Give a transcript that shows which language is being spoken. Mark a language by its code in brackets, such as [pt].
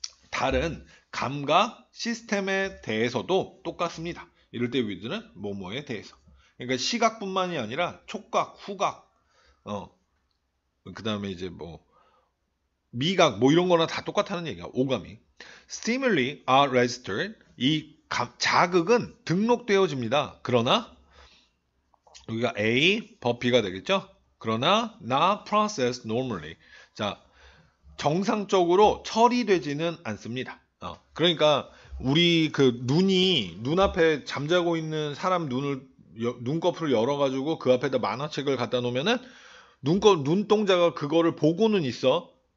[ko] 다른 감각 시스템에 대해서도 똑같습니다. 이럴 때 with는 뭐뭐에 대해서. 그러니까 시각뿐만이 아니라 촉각, 후각, 그 다음에 이제 뭐 미각 뭐 이런 거나 다 똑같다는 얘기야. 오감이. [en] Stimuli are registered. [ko] 이 자극은 등록되어집니다. 그러나 여기가 A, B가 되겠죠? 그러나 [en] not processed normally. [ko] 자, 정상적으로 처리되지는 않습니다. 그러니까 우리 그 눈앞에 잠자고 있는 사람 눈꺼풀을 열어가지고 그 앞에다 만화책을 갖다 놓으면은 눈동자가 그거를 보고는 있어.